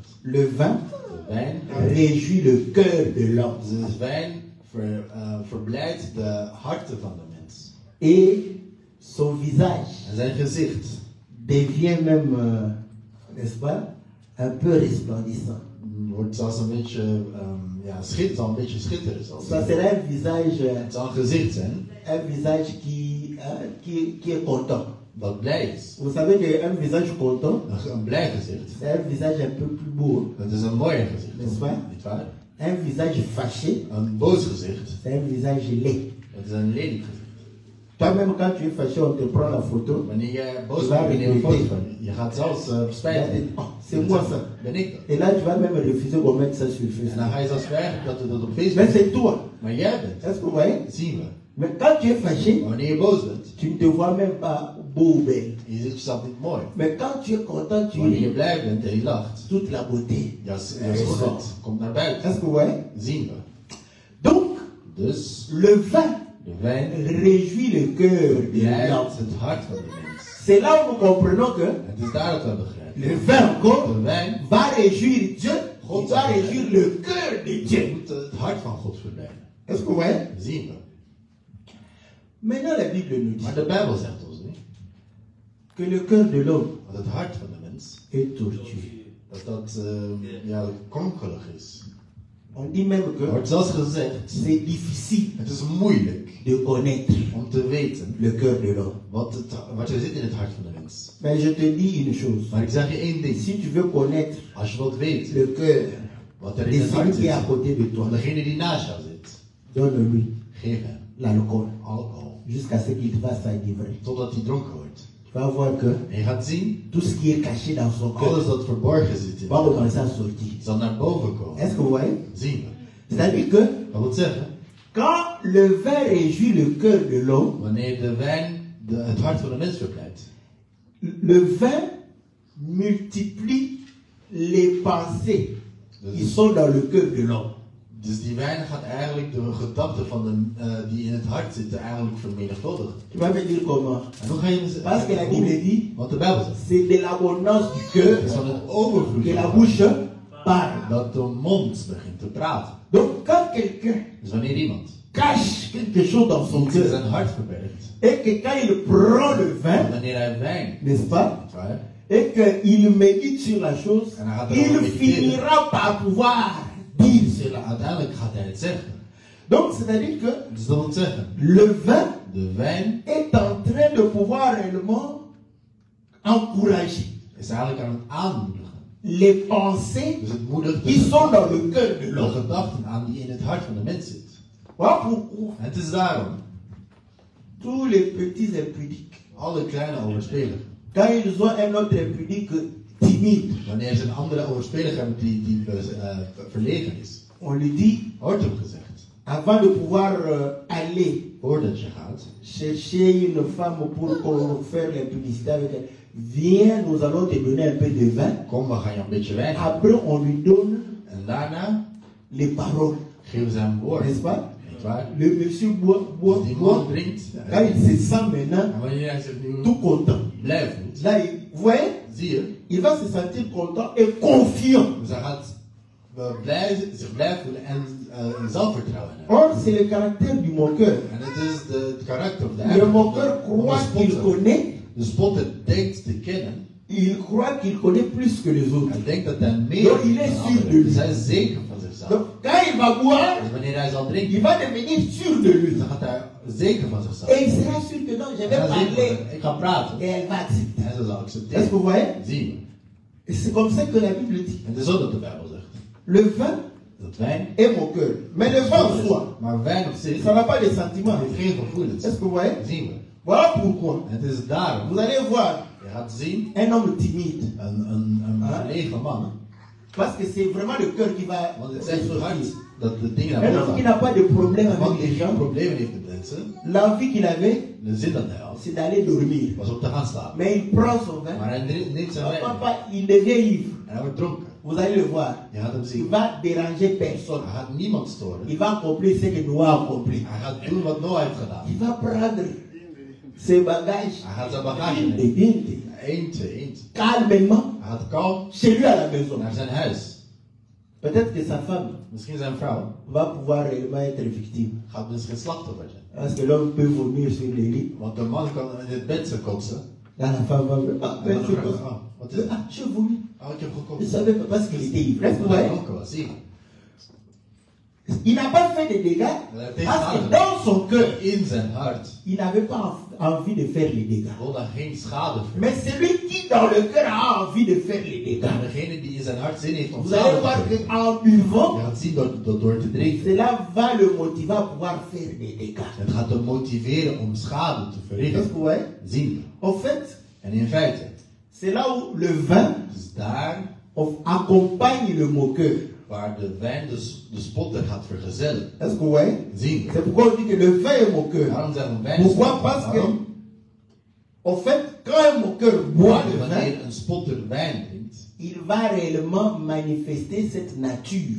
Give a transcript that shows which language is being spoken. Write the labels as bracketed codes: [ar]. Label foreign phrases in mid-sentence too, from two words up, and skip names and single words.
[fr] le vin [nl] de wijn, [fr] réjouit le cœur de l'homme. [nl] de wijn verblijdt de harten van de mens. [fr] Et son visage [nl] En zijn gezicht [fr] devient même, n'est-ce pas, un peu resplendissant. [nl] wordt zelfs een beetje, zal een beetje schitteren. [fr] Ça sera un visage, [nl] Het zal een gezicht zijn [fr] un visage qui est content. [nl] dat blij is. [fr] Vous savez qu'un visage content, [nl] Een blij gezicht. [fr] c'est un visage un peu plus beau. [nl] Dat is een mooier gezicht. [fr] N'est-ce pas? [nl] Niet waar? [fr] Un visage fâché, [nl] Een boos gezicht. [fr] c'est un visage laid. [nl] Dat is een lelijk gezicht. [fr] Toi-même, quand tu es fâché, on te prend la photo. [nl] Wanneer je boos [fr] Je [nl] bent, [fr] vais [nl] ben je een foto [fr] regretter. [nl] van je. Je gaat zelfs [fr] Tu vas [nl] spijt [fr] dire, [nl] hebben. [fr] oh, c'est moi ça. [nl] Ben ik dat? [fr] Et là, tu vas même refuser qu'on mette ça sur [nl] En dan [fr] Facebook. [nl] ga je zelfs vergen dat we dat op [fr] Mais [nl] Facebook [fr] c'est toi. [nl] Maar jij bent. [fr] Est-ce que vous voyez? [nl] Zien we. [fr] Mais quand tu es fâché, [nl] Maar wanneer je boos bent, [fr] tu ne te vois même pas beau ou belle. [nl] je ziet jezelf niet mooi. [fr] Mais quand tu es content, tu [nl] Wanneer je [fr] es [nl] blij bent en je lacht, [fr] toute la beauté. [nl] jouw schoonheid komt naar buiten. [fr] Est-ce que vous voyez? [nl] Zien we. [fr] Donc, [nl] Dus [fr] le vin [nl] de wijn [fr] réjouit le cœur de [nl] blijft [fr] l'homme. [nl] het hart van de mens. [fr] C'est là où nous comprenons que [nl] Het is daar dat we begrijpen. [fr] le vin encore [nl] De wijn [fr] va réjouir Dieu, il va réjouir le cœur de Dieu. [nl] moet het hart van God verblijden. [fr] Est-ce que vous voyez? [nl] Zien we. [fr] Maintenant, la Bible nous dit [nl] Maar de Bijbel zegt ons niet [fr] que le cœur de l'homme [nl] dat het hart van de mens [fr] est tortueux. [nl] dat kronkelig is. [fr] On dit même [nl] Er [fr] que [nl] wordt zelfs gezegd, [fr] c'est difficile [nl] het is moeilijk [fr] de connaître [nl] om te weten [fr] le cœur de l'homme. [nl] wat er zit in het hart van de mens. [fr] Mais je te dis une chose. [nl] Maar ik zeg je één ding. [fr] Si tu veux connaître [nl] Als je wilt weten [fr] le cœur [nl] wat er [fr] de [nl] in het [fr] celui [nl] hart [fr] qui est à [nl] zit, [fr] côté de toi, [nl] van degene die naast jou zit, [fr] donne-lui [nl] geef hem [fr] l'alcool [nl] alcohol. [fr] jusqu'à ce qu'il va s'enivrer. [nl] Totdat hij dronken wordt. [fr] Tu vas voir que [nl] En je gaat zien, [fr] tout ce qui est caché dans son cœur [nl] alles dat verborgen zit in [fr] va [nl] hem, [fr] commencer à sortir. [nl] zal naar boven komen. [fr] Est-ce que vous voyez? [nl] Zien we. [fr] C'est-à-dire que [nl] Dat wil zeggen, [fr] quand le vin réjouit le cœur de l'homme, [nl] wanneer de wijn het hart van de mens verblijdt, [fr] le vin multiplie les pensées qui sont dans le cœur de l'homme. [nl] dus die wijn gaat eigenlijk de gedachten van die in het hart zitten eigenlijk vermenigvuldigen. [fr] Tu vas me dire comment? [nl] En hoe ga je me [fr] Parce que la Bible dit, [nl] wat de Bijbel zegt. [fr] c'est de l'abondance du cœur [nl] Het is van het overvloed [fr] que [nl] van [fr] la [nl] het [fr] bouche [nl] hart [fr] parle. [nl] dat de mond begint te praten. [fr] Donc quand quelqu'un [nl] Dus wanneer iemand [fr] cache quelque chose dans son [nl] iets in [fr] cœur [nl] zijn hart verbergt, [fr] et que quand il prend le [nl] en [fr] vin, [nl] wanneer hij wijn, [fr] n'est-ce pas, [nl] niet waar, [fr] et qu'il médite sur la chose, [nl] En dan gaat hij [fr] il [nl] erover mediteren. [fr] finira par pouvoir dire cela. [nl] uiteindelijk gaat hij het zeggen. [fr] Donc c'est-à-dire que [nl] Dus dat wil zeggen, [fr] le vin [nl] de wijn [fr] est en train de pouvoir réellement encourager [nl] is eigenlijk aan het aanmoedigen. [fr] les pensées [nl] Dus het moedigt [fr] qui sont dans le cœur de [nl] de [fr] l'homme. [nl] gedachten aan die in het hart van de mens zit. [fr] Voilà pourquoi [nl] En het is daarom, [fr] tous les petits impudiques, [nl] alle kleine overspeligen, [fr] quand ils ont un autre impudique timide, [nl] wanneer ze een andere overspelige hebben die verlegen is, [fr] on lui dit, [nl] wordt hem gezegd, [fr] avant de pouvoir aller [nl] voordat je gaat, [fr] chercher une femme pour faire l'impudicité avec elle, viens, nous allons te donner un peu de vin. [nl] kom, we gaan je een beetje wijn geven. [fr] Après, on lui donne [nl] En daarna [fr] les paroles, [nl] geven ze hem woord. [fr] n'est-ce pas? [nl] Niet waar? [fr] Le monsieur boit, [nl] Die [fr] boit. [nl] man drinkt. [fr] Quand il se sent maintenant [nl] En wanneer hij zich nu [fr] tout content, [nl] blijft niet, [fr] là, vous voyez, [nl] zie je, [fr] il va se sentir content et confiant. [nl] dus hij gaat zich blij voelen en zelfvertrouwen hebben. [fr] Or, c'est le caractère du moqueur. [nl] En het is het karakter of de [fr] Le [nl] eigen [fr] moqueur [nl] van de [fr] croit qu'il [nl] spotter. [fr] connaît, [nl] De spotter denkt te kennen. [fr] il croit qu'il connaît plus que les autres. [nl] Hij denkt dat hij meer [fr] Donc il est [nl] dan [fr] sûr de [nl] anderen. [fr] lui. [nl] Dus hij is zeker van zichzelf. [fr] Donc quand il va boire, [nl] Dus wanneer hij zal [fr] il [nl] drinken, [fr] va devenir sûr de lui. [nl] dan gaat hij zeker van zichzelf. [fr] Et il sera sûr que non, je vais [nl] Hij gaat zeker [fr] parler. [nl] van, ik ga praten. [fr] Et elle va accepter. [nl] En ze zal [fr] Est-ce que [nl] accepteren. [fr] vous voyez? [nl] Zien we. [fr] Et c'est comme ça que la Bible dit. [nl] En het is zo dat de Bijbel zegt. [fr] Le vin [nl] Dat wijn, [fr] est mon cœur. Mais le vin en soi, [nl] maar wijn op zich [fr] ça n'a pas de sentiments. [nl] heeft geen gevoelens. [fr] Est-ce que vous voyez? [nl] Zien we. [fr] Voilà pourquoi. [nl] En het is daarom. [fr] Vous allez voir [nl] Je gaat zien, [fr] un homme timide. [nl] een verlegen man. [fr] Parce que c'est vraiment le cœur qui va [nl] Want het is echt het hart dat de dingen [fr] Un [nl] naar [fr] homme [nl] boven [fr] qui [nl] gaan. [fr] n'a pas de problème [nl] Want [fr] avec les [nl] die geen [fr] gens, [nl] problemen heeft met mensen, [fr] l'envie qu'il avait, [nl] de zin dat hij had, [fr] c'est d'aller dormir. [nl] was om te gaan slapen. [fr] Mais il prend son vin. [nl] Maar hij neemt zijn wijn [fr] Papa, il devient ivre. [nl] en hij wordt dronken. [fr] Vous allez le voir. [nl] Je gaat hem [fr] Il [nl] zien. [fr] va déranger personne. [nl] Hij gaat niemand storen. [fr] Il va accomplir ce que Noah a accompli. [nl] Hij gaat doen wat Noah heeft gedaan. [fr] Il va prendre ses bagages. [nl] Hij gaat zijn bagage [fr] Dinde, [nl] nemen. [fr] dinde, [nl] Eentje. [fr] calmement [nl] Hij gaat kalm [fr] chez lui à la maison. [nl] naar zijn huis. [fr] Peut-être que sa femme [nl] Misschien zijn vrouw [fr] va pouvoir réellement être victime. [nl] gaat misschien slachtoffer zijn. [fr] Parce que l'homme peut vomir sur les lits. [nl] Want de man kan in het bed zijn kotsen. [fr] Là, la femme va dire, ah, [nl] En dan [fr] je [nl] vraagt [fr] pense- [nl] hij, wat is het? [fr] ah, je vomis. [nl] Oh, ik heb [fr] Je [nl] gekotst. [fr] savais pas parce qu'il était ivre. Est-ce que vous [nl] Hij [fr] voyez? [nl] dronken was, zie je. [fr] Il n'a pas fait de dégâts parce que dans son cœur, [nl] In zijn hart [fr] il n'avait pas envie de faire les dégâts. [nl] wilde hij geen schade [fr] Mais [nl] verrichten. [fr] celui qui dans le cœur a envie de faire les dégâts, [nl] En degene die in zijn hart zin heeft om [fr] vous allez [nl] schade te [fr] voir [nl] verrichten, [fr] qu'en buvant, [nl] je gaat zien door te drinken. [fr] cela va le motiver à pouvoir faire des dégâts. [nl] Het gaat hem motiveren om schade te [fr] Est-ce que [nl] verrichten. [fr] vous voyez? [nl] Zien we. [fr] En fait, [nl] En in feite, [fr] c'est là où le vin [nl] dus daar [fr] accompagne le moqueur. [nl] waar de wijn de spotter gaat vergezellen. [fr] Est-ce que vous voyez? [nl] Zien we. [fr] C'est pourquoi on dit que le vin est moqueur. [nl] Waarom zeggen we wijn? [fr] Pourquoi? Parce que, [nl] Waarom? [fr] en fait, quand un moqueur boit le vin, [nl] Wanneer een spotter wijn drinkt, [fr] il va réellement manifester cette nature.